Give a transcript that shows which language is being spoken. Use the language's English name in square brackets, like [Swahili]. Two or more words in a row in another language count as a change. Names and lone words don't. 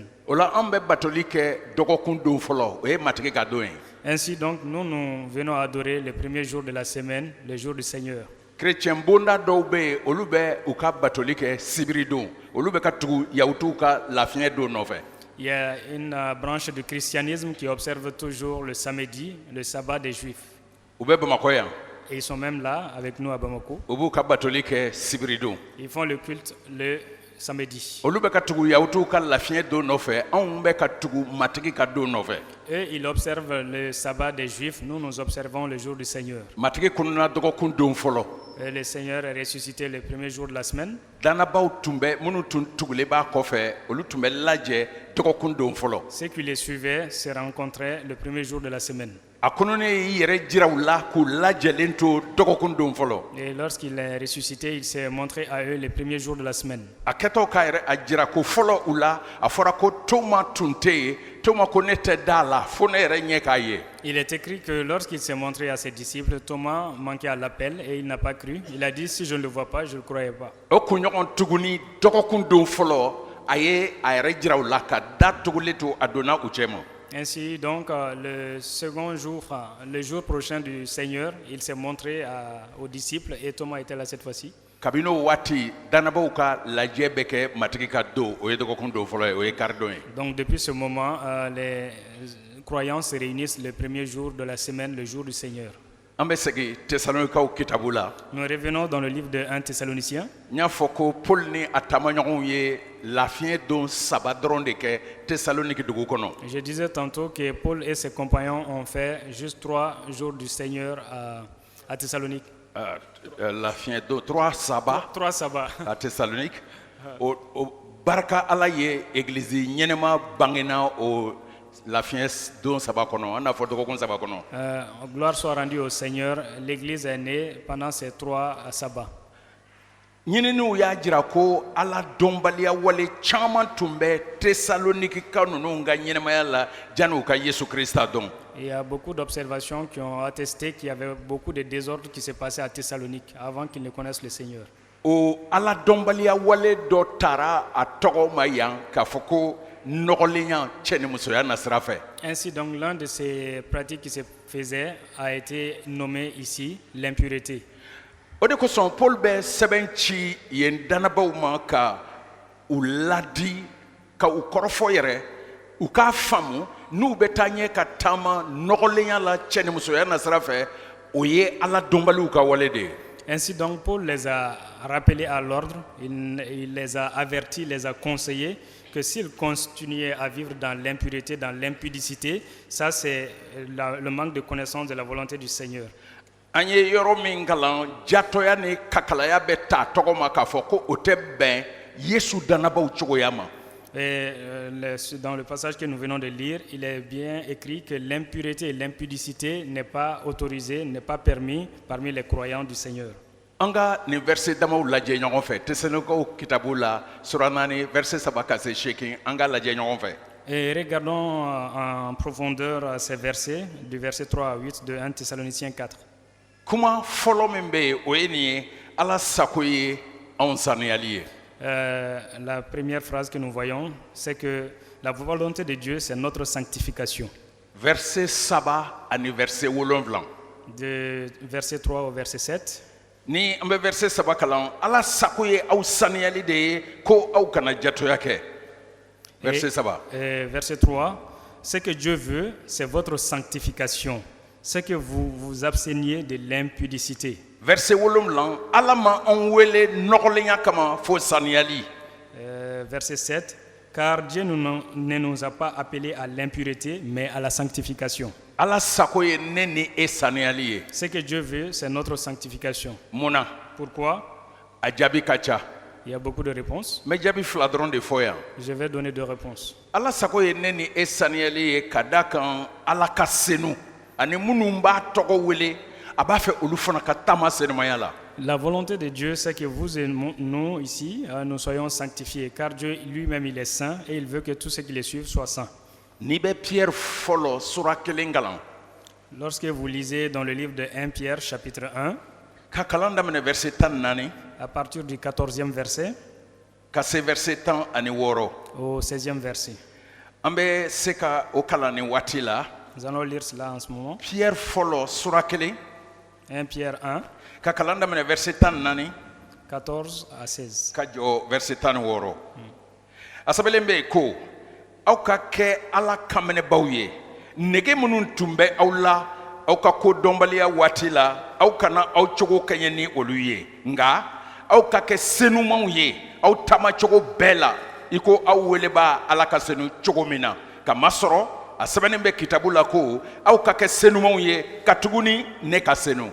[Bambara] O la an bɛ batoli kɛ dɔgɔkun don fɔlɔ o ye matigi ka don ye. [French] Ainsi donc, nous venons adorer le premier jour de la semaine, le jour du Seigneur. [Bambara] Chrétien bonda dɔw bɛ yen olu bɛ u ka batoli kɛ sibiri don olu bɛ ka tugu yahudiw ka lafiɲɛ don nɔfɛ. [French] Il y a une branche du christianisme qui observe toujours le samedi, le sabbat des Juifs. [Bambara] U bɛ Bamakɔ yan [French] Et ils sont même là avec nous à Bamako. [Bambara] u b'u ka batoli kɛ sibiri don. [French] Ils font le culte le samedi. [Bambara] Olu bɛ ka tugu yahudiw ka lafiɲɛ don nɔfɛ anw bɛ ka tugu matigi ka don nɔfɛ. [French] Eux, ils observent le sabbat des Juifs. Nous, nous observons le jour du Seigneur. [Bambara] Matigi kununa dɔgɔkun don fɔlɔ. [French] Et le Seigneur est ressuscité le premier jour de la semaine. [Bambara] Dannabaw tun bɛ minnu tun tugulen b'a kɔfɛ olu tun bɛ lajɛ dɔgɔkun don fɔlɔ. [French] Ceux qui les suivaient se rencontraient le premier jour de la semaine. [Bambara] A kununi y'i yɛrɛ jira u la k'u lajɛlen to dɔgɔkun don fɔlɔ. [French] Et lorsqu'il est ressuscité, il s'est montré à eux le premier jour de la semaine. [Bambara] A kɛtɔ k'a yɛrɛ a jira ko fɔlɔ u la a fɔra ko Toma tun tɛ yen Toma ko ne tɛ da la fo ne yɛrɛ ɲɛ k'a ye. [French] Il est écrit que lorsqu'il s'est montré à ses disciples, Thomas manquait à l'appel et il n'a pas cru. Il a dit, si je ne le vois pas, je ne le croyais pas. [Bambara] O kunɲɔgɔn tuguni dɔgɔkun don fɔlɔ a ye a yɛrɛ jira u la ka da tugulen to a donna u cɛ ma. [French] Ainsi donc, le second jour, le jour prochain du Seigneur, il s'est montré aux disciples et Thomas était là cette fois-ci. [Bambara] Kabini o waati dannabaw ka lajɛ bɛ kɛ matigi ka don o ye dɔgɔkun don fɔlɔ ye o ye karidon ye. [French] Donc depuis ce moment, les croyants se réunissent le premier jour de la semaine, le jour du Seigneur. [Bambara] An bɛ segin Tesalonikaw kitabu la. [French] Nous revenons dans le livre de 1 Thessaloniciens. [Bambara] N y'a fɔ ko Paul ni a taamaɲɔgɔnw ye lafiɲɛ don saba dɔrɔn de kɛ Tesaloniki dugu kɔnɔ. [French] Je disais tantôt que Paul et ses compagnons ont fait juste 3 jours du Seigneur à Thessalonique. [Bambara] Lafiɲɛ don 3 saba [French] 3 sabbats. à Thessalonique. [Bambara] O barika Ala ye église ɲɛnɛma bangena o lafiɲɛ don saba kɔnɔ an n'a fɔ dɔgɔkun saba kɔnɔ. [French] Gloire soit rendue au Seigneur. L'Église est née pendant ces 3 sabbats. [Bambara] ɲininiw y'a jira ko Ala dɔnbaliya wale caman tun bɛ Tesalonikika ninnu ka ɲɛnɛmaya la janni u ka Yesu Krista dɔn. [French] Il y a beaucoup d'observations qui ont attesté qu'il y avait beaucoup de désordres qui se passaient à Thessalonique avant qu'ils ne connaissent le Seigneur. [Bambara] O Ala dɔnbaliya wale dɔ taara a tɔgɔ ma yan k'a fɔ ko nɔgɔlenya cɛ ni musoya na sira fɛ. [French] Ainsi donc l'un de ces pratiques qui se faisaient a été nommé ici l'impureté. [Bambara] O de kosɔn Paul bɛ sɛbɛn ci yen dannabaw ma ka u ladi ka u kɔrɔfɔ yɛrɛ u k'a faamu n'u bɛ taa ɲɛ ka taama nɔgɔlenya la cɛ ni musoya na sira fɛ o ye Ala dɔnbaliw ka wale de ye. [French] Ainsi donc Paul les a rappelés à l'ordre, il les a avertis, les a conseillés que s'ils continuaient à vivre dans l'impureté, dans l'impudicité, ça c'est le manque de connaissance de la volonté du Seigneur. [Bambara] An ye yɔrɔ min kalan jatɔya ni kakalaya bɛ ta tɔgɔ ma k'a fɔ ko o tɛ bɛn Yesu dannabaw cogoya ma. [French] Et dans le passage que nous venons de lire, il est bien écrit que l'impureté et l'impudicité n'est pas autorisé, n'est pas permis parmi les croyants du Seigneur. [Bambara] An ka nin verset damaw lajɛ ɲɔgɔn fɛ Tesalonikaw kitabu la sura 4 verset 3 ka se 8 an ka lajɛ ɲɔgɔn fɛ. [French] Et regardons en profondeur ces versets, du verset 3 à 8 de 1 Thessaloniciens 4. [Bambara] Kuma fɔlɔ min bɛ yen o ye nin ye Ala sago ye anw saniyali ye. [French] La première phrase que nous voyons, c'est que la volonté de Dieu, c'est notre sanctification. [Bambara] Verset 3 ani verset 7. [French] De verset 3 au verset 7. [Bambara] Ni an bɛ verset 3 kalan Ala sago ye aw saniyali de ye ko aw kana jatoya kɛ. Verset 3. [French] Verset 3. Ce que Dieu veut, c'est votre sanctification. C'est que vous vous absteniez de l'impudicité. [Bambara] Verset 7 Ala ma an wele nɔgɔlenya kama fo saniyali. [French] Verset 7. Car Dieu ne nous a pas appelés à l'impureté, mais à la sanctification. [Bambara] Ala sago ye ne ni e saniyali ye. [French] Ce que Dieu veut, c'est notre sanctification. [Bambara] Munna [French] Pourquoi? [Bambara] a jaabi ka ca. [French] Il y a beaucoup de réponses. [Bambara] N bɛ jaabi 2 dɔrɔn de fɔ yan. [French] Je vais donner 2 réponses. [Bambara] Ala sago ye ne ni e saniyali ye ka da kan Ala ka senu ani minnu b'a tɔgɔ wele a b'a fɛ olu fana ka taama senimaya la. [French] La volonté de Dieu, c'est que vous et nous ici, nous soyons sanctifiés, car Dieu lui-même il est saint et il veut que tous ceux qui le suivent soient saints. [Bambara] n'i bɛ Pierre fɔlɔ sura 1 kalan [French] Lorsque vous lisez dans le livre de 1 Pierre, chapitre 1, [Bambara] ka kalan daminɛ verset 14 [French] à partir du 14e verset [Bambara] ka se verset 16 [French] au 16e verset, [Bambara] an bɛ se ka o kalan nin waati la [French] nous allons lire cela en ce moment. [Bambara] Pierre fɔlɔ sura 1 [French] 1 Pierre 1, [Bambara] ka kalan daminɛ verset 14 [French] 14 à 16. [Bambara] ka jɔ verset 16 a sɛbɛnlen bɛ yen ko aw ka kɛ Ala kanminɛbaw ye nege minnu tun bɛ aw la aw ka kodɔnbaliya waati la aw kana aw cogo kɛɲɛ ni olu ye nka aw ka kɛ senumanw ye aw taamacogo bɛɛ la i ko aw wele b'a Ala ka senu cogo min na kamasɔrɔ a sɛbɛnnen bɛ kitabu la ko aw ka kɛ senumanw ye ka tuguni ne ka senu.